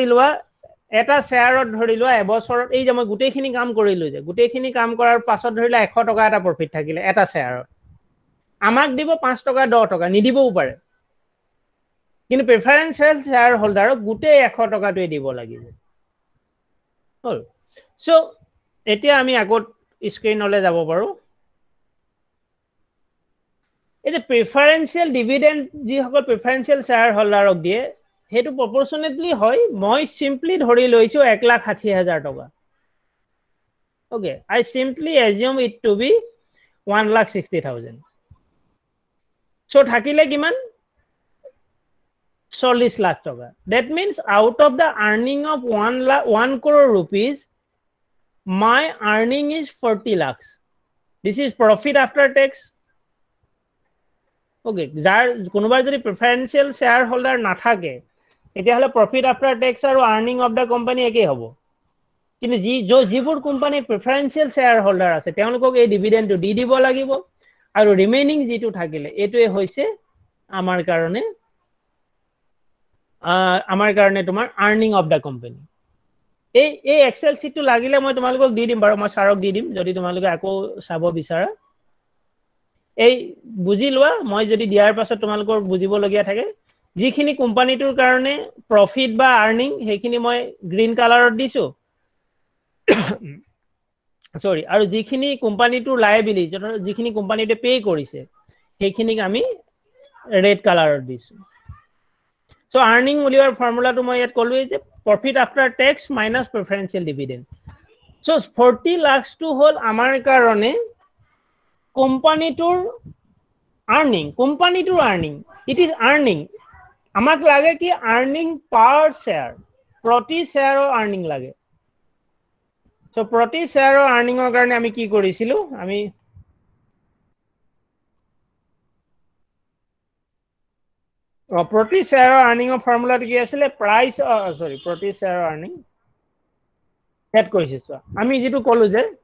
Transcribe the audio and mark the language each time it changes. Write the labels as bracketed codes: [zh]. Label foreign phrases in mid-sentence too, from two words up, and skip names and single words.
[as] লোৱা এটা শেয়াৰত ধৰি লোৱা এবছৰত এই যে মই গুটেইখিনি কাম কৰিলো যে গুটেইখিনি কাম কৰাৰ পাছত ধৰিলা 100 টকা এটা প্ৰফিট থাকিলে এটা শেয়াৰত আমাক দিব 5 টকা 10 টকা নিদিবও পাৰে কিন্তু [en] preferential share holderক [as] গুটেই 100 টকাটোৱে দিব লাগিব হল সো এতিয়া আমি আগত স্ক্ৰিনলৈ যাব পাৰো এই যে [en] preferential dividend [as] যি সকল [en] preferential share holderক [as] দিয়ে হেতু প্ৰপৰচনেটলি হয় মই সিম্পলি ধৰি লৈছো 1,60,000 টকা [en] Okay, I simply assume it to be [as] 1,60,000. So থাকিলে কিমান 40 lakh toka. [en] That means out of the earning of 1 crore rupees, my earning is 40 lakhs. This is profit after tax. [as] Okay, যাৰ কোনোবাৰ যদি [en] preferential shareholder [as] নাথাকে তেতিয়াহলে [en] profit after tax [as] আৰু [en] earning of the company [as] একেই হ'ব কিন্তু যিবোৰ কোম্পানী [en] preferential shareholder [as] আছে তেওঁলোকক এই ডিভিডেন্ডটো দি দিব লাগিব আৰু ৰিমেইনিং যেটো থাকিলে এটোৱে হৈছে আমাৰ কাৰণে তোমাৰ [en] earning of the company [as] এই [en] excel sheetটো [as] লাগিলে মই তোমালোকক দি দিম বাৰু মই সাৰক দি দিম যদি তোমালোকে আকৌ চাব বিচাৰা এই বুজি লোৱা মই যদি দিয়াৰ পাছত তোমালোকৰ বুজিব লগিয়া থাকে যিখিনি কোম্পানীটোৰ কাৰণে প্ৰফিট বা আৰ্নিং সেইখিনি মই [en] green colorত [as] দিছো সৰি আৰু যিখিনি কোম্পানীটোৰ লায়াবিলিটি যিখিনি কোম্পানীতে পে কৰিছে সেইখিনিক আমি [en] red colorত [as] দিছো So earning উলিওৱাৰ ফৰ্মুলাটো মই ইয়াত কলোৱে যে [en] profit after tax minus preferential dividend. [as] So 40 lakhs to হল আমাৰ কাৰণে কোম্পানীটোৰ earning. [en] It is earning. [as] আমাক লাগে কি [en] earning per share. [as] প্ৰতি শ্বেয়াৰৰ earning লাগে. So প্ৰতি শ্বেয়াৰৰ earningৰ কাৰণে আমি কি কৰিছিলো আমি প্ৰতি শ্বেয়াৰৰ আৰ্নিংৰ ফৰ্মুলাটো কি আছিল প্ৰাইস প্ৰতি শ্বেয়াৰৰ আৰ্নিং সেট কৰিছে চোৱা আমি যেটো কলো যে